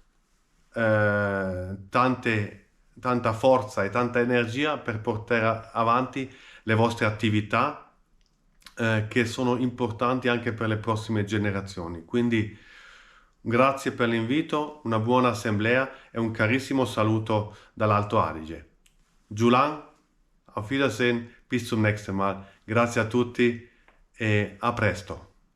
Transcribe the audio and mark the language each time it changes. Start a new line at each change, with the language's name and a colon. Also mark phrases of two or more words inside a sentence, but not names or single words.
Italian: tanta forza e tanta energia per portare avanti le vostre attività che sono importanti anche per le prossime generazioni. Quindi grazie per l'invito, una buona assemblea e un carissimo saluto dall'Alto Adige.
German: Julan, auf Wiedersehen, bis zum nächsten Mal.
Italian: Grazie a tutti e a presto.